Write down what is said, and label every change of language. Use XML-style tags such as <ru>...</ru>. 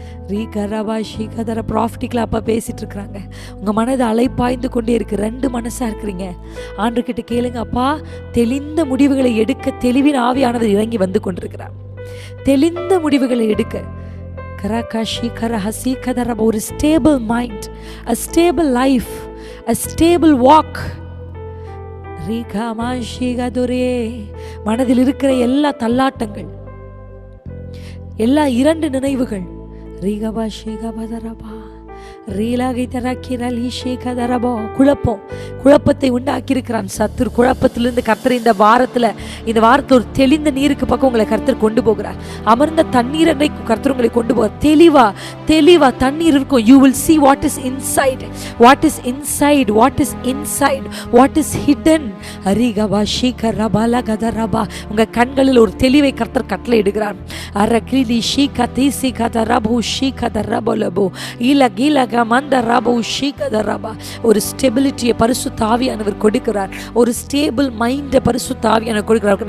<ta>ரீகரபா ஷீகதர ப்ராஃபிட்டிக்கில் அப்பா பேசிகிட்டு இருக்கிறாங்க. உங்கள் மனது அலைப்பாய்ந்து கொண்டே இருக்குது. 2 மனசாக இருக்கிறீங்க. ஆண்டவர்கிட்ட கேளுங்க, அப்பா தெளிந்த முடிவுகளை எடுக்க தெளிவின் ஆவியானவர் இறங்கி வந்து கொண்டிருக்கிறார். தெளிந்த முடிவுகளை எடுக்க கரகாஷி கரஹசி கதரபா. ஒரு stable mind,</ta> <en>a stable life, a stable walk. ரீகாமா ஷீகதுரே.</en> <ta>மனதில் இருக்கிற எல்லா தள்ளாட்டங்கள், எல்லா 2 நினைவுகள், ரீகபா ஷீகபதரபா ரீலாகை தராக்கிரலி ஷீகதரபா. குழப்பத்தை உண்டாக்கி இருக்கிறான் சத்துரு. குழப்பத்திலிருந்து கர்த்தர் இந்த வாரத்தில் ஒரு தெளிந்த நீருக்கு பக்கம் உங்களை கர்த்தர் கொண்டு போகிறார். அமர்ந்த தண்ணீர் அன்றைக்கு கர்த்தர் உங்களை கொண்டு போகிறார். தெளிவா தண்ணீர் இருக்கும்.</ta> <en>You will see what is inside, what is inside, what is inside, what is hidden. அரிகபா ஷீகரபல கதரபா.</en> <ta>உங்க கண்களில் ஒரு தெளிவை கர்த்தர் கட்டளை இடுகிறார். அரகிலி ஷீகதிசி கதரபு ஷீகதரபலபு இலகிலக மந்தரபு ஷீகதரபா. ஒரு ஸ்டெபிலிட்டியை பரிசுத்த ஆவியானவர் கொடுக்கிறார். ஒரு ஸ்டேபிள் மைண்டை பரிசுத்த ஆவியானவர் கொடுக்கிறார்.</ta>